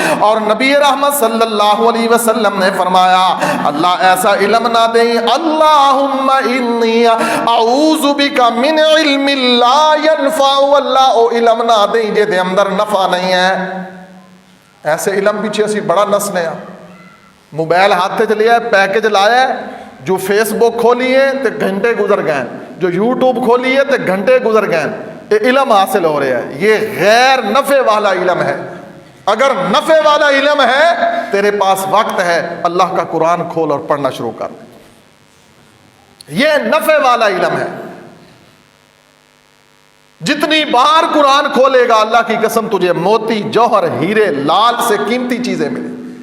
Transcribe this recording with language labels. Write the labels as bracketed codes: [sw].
[ur] اور نبی رحمت صلی اللہ علیہ وسلم نے فرمایا اللہ ایسا علم نہ دیں, [ar] اللہم انی اعوذ بک من علم لا ینفع, [pa] اللہ او علم نہ دیں جے دے اندر نفع نہیں ہے. ایسے علم پیچھے اسی بڑا نسنے, موبائل ہاتھ چ لیا, پیکج لایا, جو فیس بک کھولیے تے گھنٹے گزر گئے, جو یوٹیوب کھولیے تے گھنٹے گزر گئے. [ur] یہ علم حاصل ہو رہا ہے, یہ غیر نفع والا علم ہے. اگر نفع والا علم ہے تیرے پاس وقت ہے, اللہ کا قرآن کھول اور پڑھنا شروع کر دے. یہ نفع والا علم ہے. جتنی بار قرآن کھولے گا اللہ کی قسم تجھے موتی, جوہر, ہیرے, لال سے قیمتی چیزیں ملیں.